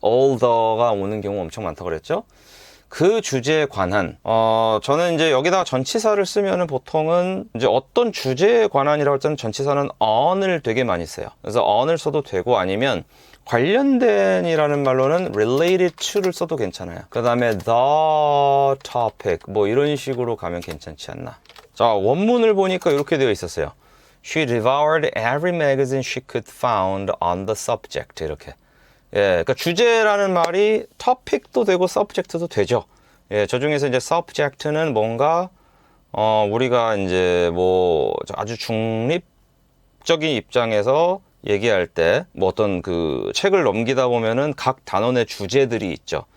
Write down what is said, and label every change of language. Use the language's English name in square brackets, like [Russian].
[Korean] all the가 오는 경우 엄청 많다고 그랬죠? 그 주제에 관한, 저는 이제 여기다가 전치사를 쓰면은 보통은 이제 어떤 주제에 관한이라고 할 때는 전치사는 on을 되게 많이 써요. 그래서 on을 써도 되고 아니면 관련된이라는 말로는 related to를 써도 괜찮아요. 그 다음에 the topic, 뭐 이런 식으로 가면 괜찮지 않나. 자, 원문을 보니까 이렇게 되어 있었어요. [English] She devoured every magazine she could find on the subject. [Korean] 이렇게. 예, 그러니까 주제라는 말이 topic도 되고 subject도 되죠. 예, 저 중에서 이제 subject는 뭔가 우리가 이제 뭐 아주 중립적인 입장에서 얘기할 때 뭐 어떤 그 책을 넘기다 보면은 각 단원의 주제들이 있죠.